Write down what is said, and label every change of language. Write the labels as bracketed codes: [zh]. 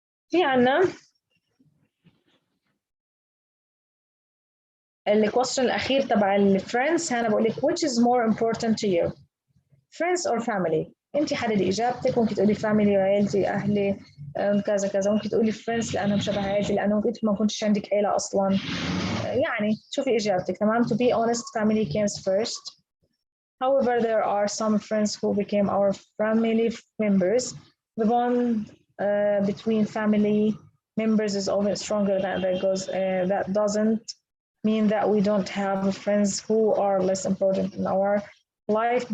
[ar] في عنا الكويستشن الأخير تبع الفريندز. أنا بقول لك [en] which is more important to you, friends or family. [ar] أنت حددي إجابتك. ممكن تقولي family عائلتي أهلي كذا كذا. ممكن تقولي friends لأنهم شبه عائلتي لأنه أنت ما كنتش عندك عيلة أصلا. يعني شوفي إجابتك. تمام. [en] To be honest, family comes first. However, there are some friends who became our family members. The bond between family members is always stronger than that doesn't mean that we don't have friends who are less important in our life.